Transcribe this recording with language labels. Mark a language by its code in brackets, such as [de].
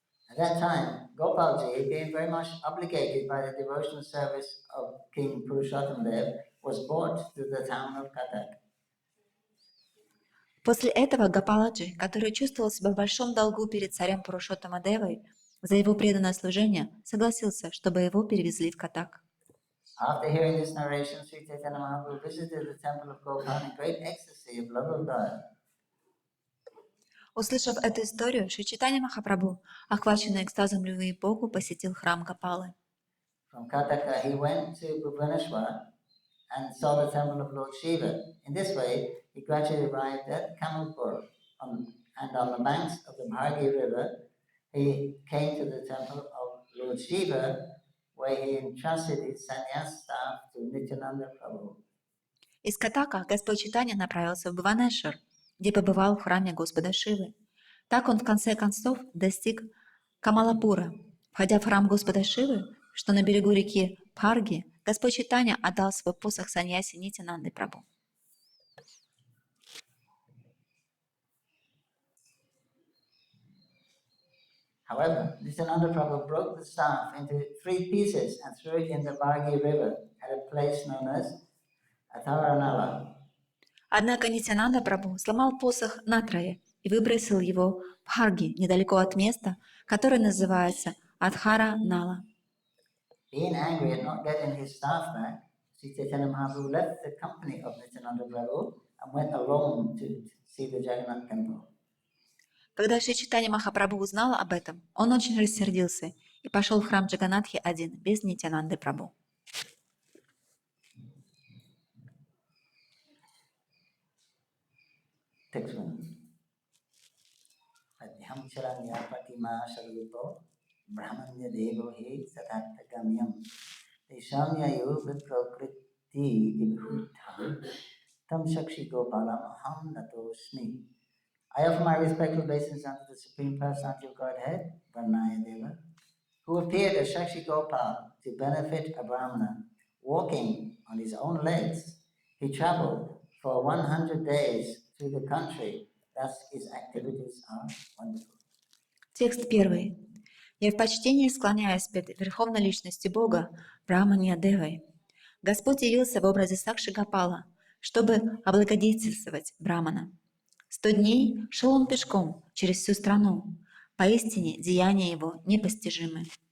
[en] At that time, Gopalji, being very much obligated by the devotional service of King Purushottam-deva, was brought to the town of Katak. [ru] После этого Гопаладжи, который чувствовал себя в большом долгу перед царем Пурушоттама-девой за его преданное служение, согласился, чтобы его перевезли в Катак. [en] After hearing this narration, Sri Chaitanya-Mahaprabhu visited the temple of Gopal in great ecstasy of love of God. [ru] Услышав эту историю, Шри Чайтанья-Махапрабху, охваченный экстазом любви к Богу, посетил храм Гопалы. [en] From Kataka, he went to Bhubaneswar and saw the temple of Lord Shiva. In this way, he gradually arrived at Kamalpur, and on the banks of the Bhargi river, he came to the temple of Lord Shiva, where he entrusted his sannyas staff to Nityananda Prabhu. [ru] Из Катака Господь Чайтанья направился в Бхуванешвар, где побывал в храме Господа Шивы. Так он в конце концов достиг Камалапура. Входя в храм Господа Шивы, что на берегу реки Бхарги, Господь Чайтанья отдал свой посох саньяси Нитянанды Прабху. [en] However, Nityananda Prabhu broke the staff into 3 pieces and threw it in the Bhargi river at a place known as Atharanala. [ru] Однако Нитянанда Прабху сломал посох натрое и выбросил его в Бхарги, недалеко от места, которое называется Адхара-нала. [en] Being angry at not getting his staff back, Sri Chaitanya Mahaprabhu left the company of Nityananda Prabhu and went alone to see the Jagannath temple. [ru] Когда Шри Чайтанья Махапрабху узнал об этом, он очень рассердился и пошел в храм Джаганатхи один, без Нитянанды Прабху. [en] Text 1. [sa] Dham Mayapur Brahmanya Devo He Satatagamyam Deshamyayo Viprokriti Vibhutam Tam Shakshi Gopalam Aham Natosmi. [en] I offer my respectful obeisance unto the Supreme Personality of Godhead, Varnaya Deva, who appeared as Shakshi Gopal to benefit a Brahmana, walking on his own legs. He traveled for 100 days through the country, thus his activities are wonderful. [ru] Текст 1. Я в почтении склоняюсь перед Верховной Личностью Бога, Брахманья-девой. Господь явился в образе Сакши Гопала, чтобы облагодетельствовать Брамана. 100 дней шел он пешком через всю страну. Поистине, деяния его непостижимы.